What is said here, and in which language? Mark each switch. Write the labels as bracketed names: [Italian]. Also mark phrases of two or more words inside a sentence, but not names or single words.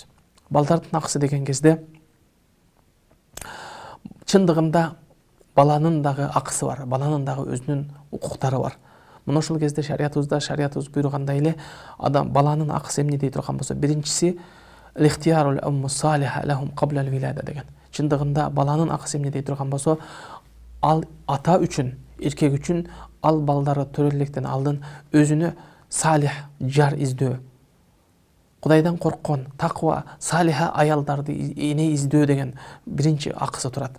[Kyrgyz] Балдардын акысы деген кезде чындыгында баланын дагы акысы бар, баланын дагы өзүнүн укуктары бар. Мына ошол кезде шариятыбыз буйругандай эле адам баланын акысы эмне дей турган болсо, биринчиси [Arabic] اختيار الأم الصالحة لهم قبل الولادة [Kyrgyz] деген. Чындыгында баланын акысы эмне дей турган болсо, ал ата үчүн, эркек үчүн ал балдары төрөлүктен алдын өзүнө салих жар издөө, Кудайдан корккон, таква, салиха аялдарды эне издөө деген биринчи акысы турат.